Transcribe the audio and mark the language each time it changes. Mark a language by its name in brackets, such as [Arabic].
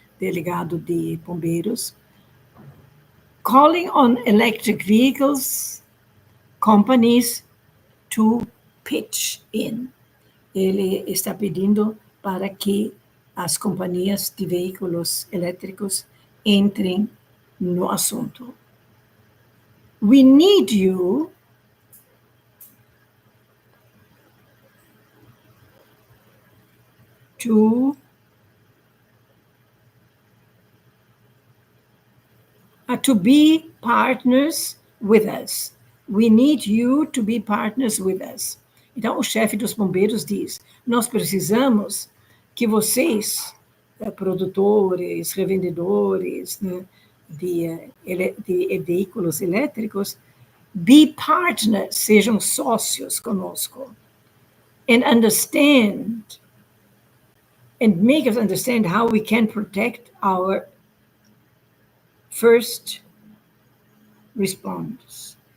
[Portuguese] Delegado de bombeiros, [English] calling on electric vehicles companies to pitch in. [Portuguese] Ele está pedindo para que as companhias de veículos elétricos entrem no assunto. [English] We need you to be partners with us. We need you to be partners with us. [Portuguese] Então, o chefe dos bombeiros diz, nós precisamos que vocês, produtores, revendedores, né, de veículos elétricos, [English] be partners, [Portuguese] sejam sócios conosco. [English] And understand, and make us understand how we can protect our first responders.